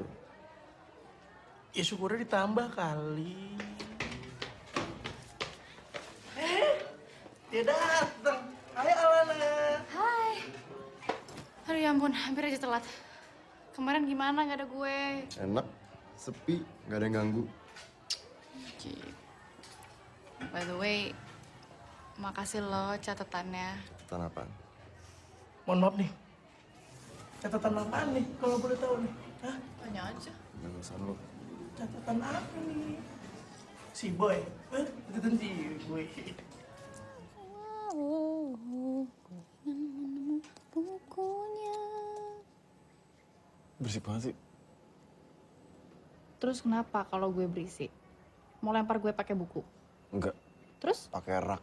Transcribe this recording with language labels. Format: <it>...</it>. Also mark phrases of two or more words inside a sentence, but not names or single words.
<id>Ya syukurnya ditambah kali. Dia datang. Hai Alana. Hai. Aduh ya ampun, hampir aja telat. Kemarin gimana gak ada gue? Enak, sepi, nggak ada yang ganggu.</id> <en>By the way,</en> <id>makasih lo catatannya. Catatan apaan? Mohon maaf nih. Catatan apaan nih kalau boleh tahu nih? Hah? Tanya aja. Jangan urusan lo. Catatan apa nih? Si Boy. Catatan si Boy. Bukunya. Berisik banget sih. Terus kenapa kalau gue berisik? Mau lempar gue pakai buku? Enggak. Terus? Pakai rak.</id>